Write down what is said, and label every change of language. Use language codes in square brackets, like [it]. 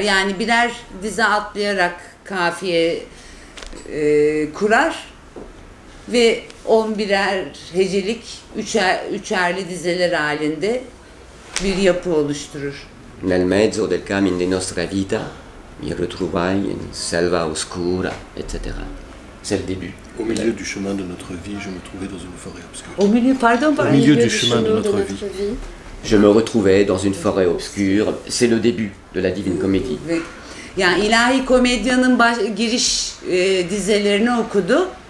[tr] Yani birer dize atlayarak kafiye kurar ve 11'er hecelik üçerli dizeler halinde bir yapı oluşturur. [it] Nel mezzo del cammin di nostra vita mi retrouvaille in selva oscura, etc. [fr] C'est le début. Au milieu du chemin de notre vie, je me trouvais dans une forêt obscure. Au milieu, pardon, Au milieu du chemin de notre vie. Je me retrouvais dans une forêt obscure. C'est le début de la Divine Comédie. [tr] Yani ilahi komedyanın giriş dizelerini okudu.